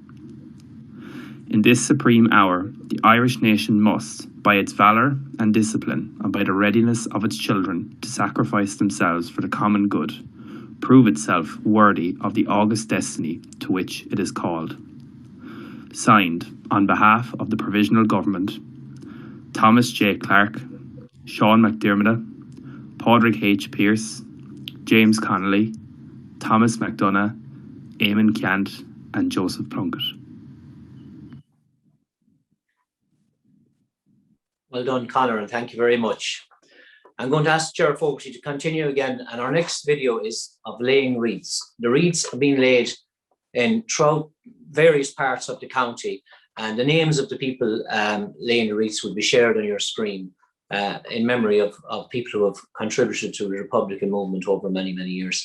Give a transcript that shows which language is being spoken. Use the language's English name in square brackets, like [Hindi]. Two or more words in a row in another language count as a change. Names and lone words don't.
[English] In this supreme hour, the Irish nation must, by its valour and discipline, and by the readiness of its children to sacrifice themselves for the common good, prove itself worthy of the august destiny to which it is called. Signed, on behalf of the Provisional Government, Thomas J. Clarke, Sean McDermott, Padraig H. Pearse, James Connolly, Thomas MacDonagh, Eamon Ceannt and Joseph Plunkett. Well done, Conor, and thank you very much. I'm going to ask Chair Fogarty to continue again, and our next video is of laying wreaths. The wreaths have been laid throughout various parts of the county, and the names of the people laying the wreaths will be shared on your screen in memory of people who have contributed to the Republican movement over many, many years.